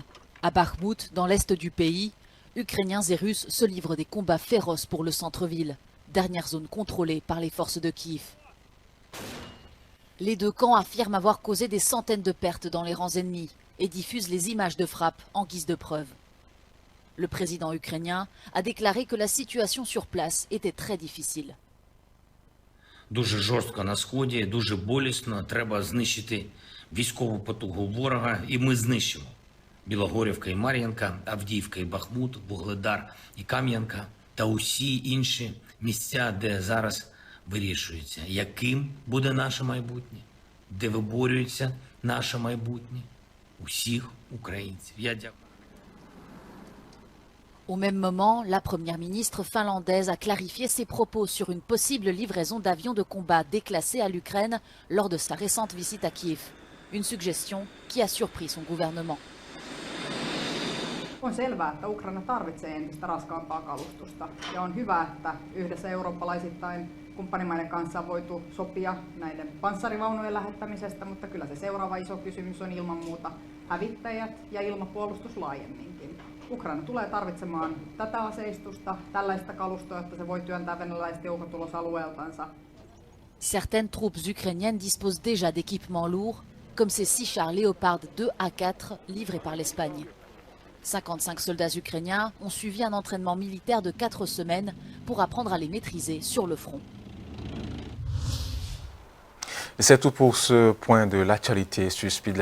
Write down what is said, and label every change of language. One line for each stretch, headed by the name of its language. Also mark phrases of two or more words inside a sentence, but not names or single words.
French: À Bakhmout, dans l'est du pays, Ukrainiens et Russes se livrent des combats féroces pour le centre-ville, dernière zone contrôlée par les forces de Kiev. Les deux camps affirment avoir causé des centaines de pertes dans les rangs ennemis et diffusent les images de frappe en guise de preuve. Le président ukrainien a déclaré que la situation sur place était très difficile.
Ukrainian: Дуже жорстко на сході, дуже болісно. Треба знищити військову потугу ворога, і ми знищимо. Білогорівка і Мар'їнка, Авдіївка і Бахмут, Вугледар і Кам'янка та усі інші місця, де зараз вирішується, яким буде наше майбутнє, де виборюється наше майбутнє усіх українців. Я дякую.
French: Au même moment, la première ministre finlandaise a clarifié ses propos sur une possible livraison d'avions de combat déclassés à l'Ukraine lors de sa récente visite à Kiev. Une suggestion qui a surpris son gouvernement.
Finnish: On selvää, että Ukraina tarvitsee entistä raskaampaa kalustusta ja on hyvä, että yhdessä eurooppalaisittain kumppanimaiden kanssa on voitu sopia näiden panssarivaunujen lähettämisestä, mutta kyllä se seuraava iso kysymys on ilman muuta hävittäjät ja ilmapuolustus laajemminkin. Ukraina tulee tarvitsemaan tätä aseistusta, tällaista kalustoa, jotta se voi työntää venäläiset joukot ulos alueeltansa.
French: Certaines troupes ukrainiennes disposent déjà d'équipements lourds, comme ces 6 chars Léopard 2 A4 livrés par l'Espagne. 55 soldats ukrainiens ont suivi un entraînement militaire de 4 semaines pour apprendre à les maîtriser sur le front. C'est tout pour ce point de l'actualité sur Speedline Télévision.